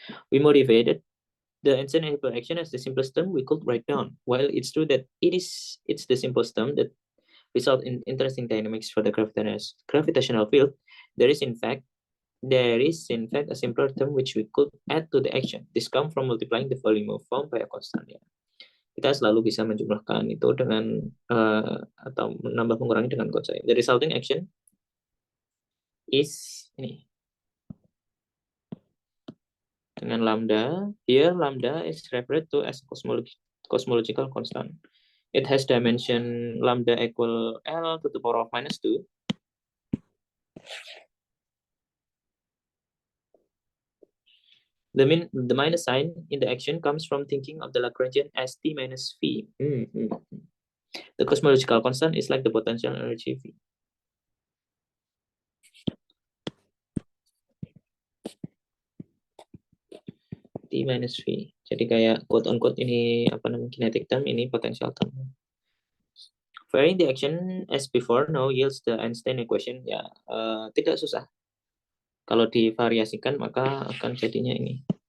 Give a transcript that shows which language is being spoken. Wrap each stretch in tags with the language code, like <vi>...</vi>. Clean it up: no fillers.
<en>We motivated the instant interaction as the simplest term we could write down. While it's true that it's the simplest term that result in interesting dynamics for the gravitational field, there is in fact a simpler term which we could add to the action. This comes from multiplying the volume of form by a constant. Ya.</en> <id>Kita selalu bisa menjumlahkan itu dengan atau menambah mengurangi dengan constant.</id> <en>The resulting action is ini.</en> <id>Dengan</id> <en>lambda, here lambda is referred to as cosmological constant. It has dimension lambda equal L to the power of -2. The minus sign in the action comes from thinking of the Lagrangian as T minus V. The cosmological constant is like the potential energy V.</en> <id>T minus V. Jadi kayak quote-unquote ini apa namanya kinetic term, ini potential term.</id> <en>Varying the action as before now yields the Einstein equation.</en> <id>Ya, tidak susah. Kalau divariasikan maka akan jadinya ini.</id>